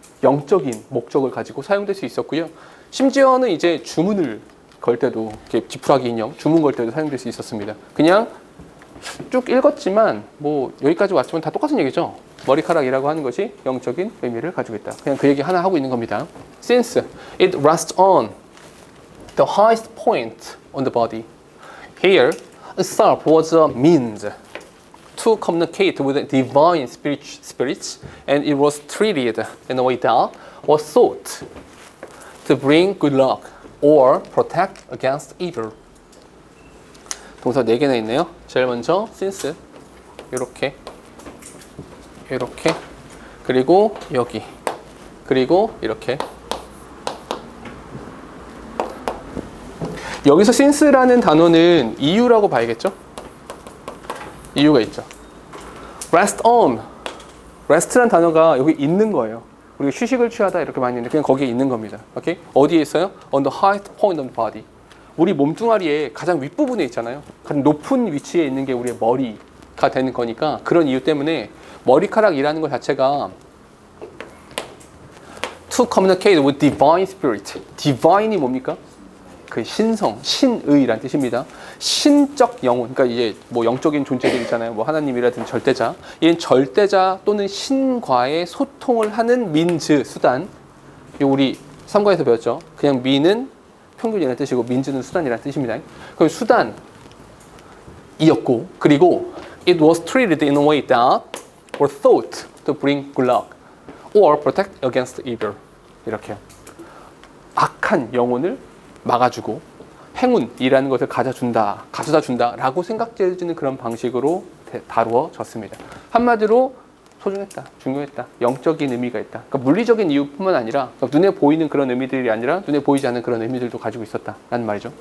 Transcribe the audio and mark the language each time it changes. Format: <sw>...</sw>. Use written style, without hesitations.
<ko>영적인 목적을 가지고 사용될 수 있었고요. 심지어는 이제 주문을 걸 때도 이렇게 지푸라기 인형 주문 걸 때도 사용될 수 있었습니다. 그냥 쭉 읽었지만 뭐 여기까지 왔지만 다 똑같은 얘기죠. 머리카락이라고 하는 것이 영적인 의미를 가지고 있다. 그냥 그 얘기 하나 하고 있는 겁니다.</ko> <en>Since it rests on the highest point on the body, hair itself was a means to communicate with divine spirits, and it was treated in a way that was thought to bring good luck or protect against evil.</en> <ko>동사 4개나 있네요. 제일 먼저 since 이렇게 그리고 여기 그리고 이렇게. 여기서 since라는 단어는 이유라고 봐야겠죠? 이유가 있죠. rest on. rest라는 단어가 여기 있는 거예요. 우리가 휴식을 취하다 이렇게 많이 있는데 그냥 거기에 있는 겁니다. 오케이? 어디에 있어요?</ko> <en>On the highest point of the body.</en> <ko>우리 몸뚱아리의 가장 윗부분에 있잖아요. 가장 높은 위치에 있는 게 우리의 머리가 되는 거니까 그런 이유 때문에 머리카락이라는 것 자체가</ko> <en>to communicate with divine spirit.</en> <ko>divine이 뭡니까? 그 신성, 신의란 뜻입니다. 신적 영혼, 그러니까 이제 뭐 영적인 존재들 있잖아요. 뭐 하나님이라든지 절대자. 이는 절대자 또는 신과의 소통을 하는 민즈, 수단. 이거 우리 3과에서 배웠죠. 그냥 미는 평균이라는 뜻이고 민즈는 수단이라는 뜻입니다. 그럼 수단이었고, 그리고</ko> <en>it was treated in a way that were thought to bring good luck or protect against evil.</en> <ko>이렇게요. 악한 영혼을 막아주고 행운이라는 것을 가져다 준다라고 생각되어지는 그런 방식으로 다루어졌습니다. 한마디로 소중했다, 중요했다, 영적인 의미가 있다. 그러니까 물리적인 이유뿐만 아니라 그러니까 눈에 보이는 그런 의미들이 아니라 눈에 보이지 않는 그런 의미들도 가지고 있었다라는 말이죠.</ko>